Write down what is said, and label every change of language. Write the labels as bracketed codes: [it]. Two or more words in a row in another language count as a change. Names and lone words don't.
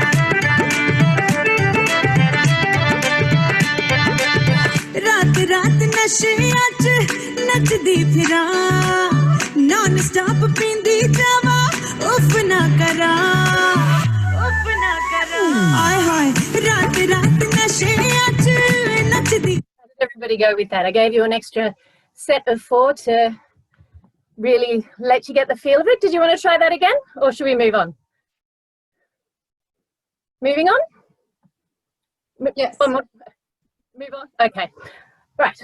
[pa] ਰਾਤ ਰਾਤ ਨਸ਼ਿਆਂ 'ਚ ਨੱਚਦੀ ਫਿਰਾਂ [en] non stop [pa] ਪੀਂਦੀ ਜਾਵਾਂ ਉਫ਼ ਨਾ ਕਰਾਂ ਹਾਏ ਹਾਏ ਰਾਤ ਰਾਤ ਨਸ਼ਿਆਂ 'ਚ ਨੱਚਦੀ. [en] How did everybody go with that? I gave you an extra set of 4 to really let you get the feel of it. Did you want to try that again, or should we move on? Moving on? Yes. One more. Move on. Okay. Right.